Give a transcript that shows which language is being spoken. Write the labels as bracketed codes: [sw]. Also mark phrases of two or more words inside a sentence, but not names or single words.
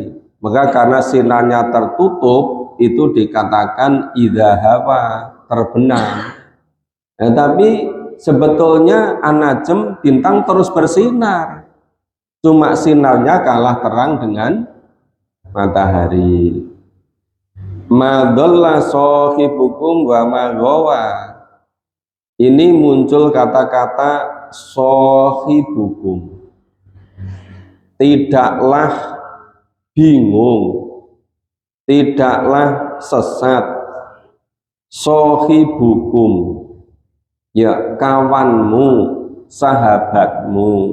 [id] Maka karena sinarnya tertutup, itu dikatakan [ar] إذا هوى, [id] terbenam. Nah, tapi sebetulnya an-najm, bintang terus bersinar, cuma sinarnya kalah terang dengan matahari. [ar] ما ضل صاحبكم وما غوى. [id] Ini muncul kata-kata shahibukum, tidaklah bingung, tidaklah sesat. Shahibukum, ya kawanmu, sahabatmu.